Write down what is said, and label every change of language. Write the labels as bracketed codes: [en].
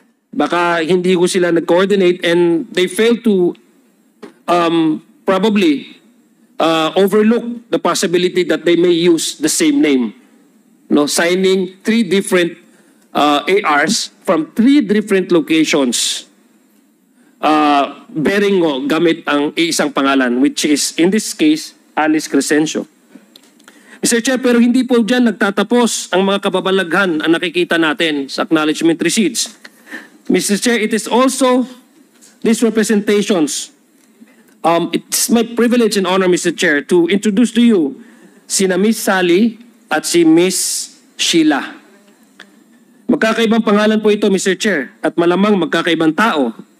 [tl] Baka hindi ko sila nag-coordinate [en] and they fail to probably overlook the possibility that they may use the same name. No, signing 3 different ARs from 3 different locations bearing [tl] gamit ang isang pangalan, [en] which is in this case Alice Crescencio. Mr. [tl] Chair, pero hindi po dyan nagtatapos ang mga kababalaghan ang nakikita natin sa acknowledgement receipts. [en] Mr. Chair, it is also these representations. It's my privilege and honor, Mr. Chair, to introduce to you sina Miss Sally at si Miss Sheila. [tl] Magkakaibang pangalan po ito, Mr. Chair, at malamang magkakaibang tao.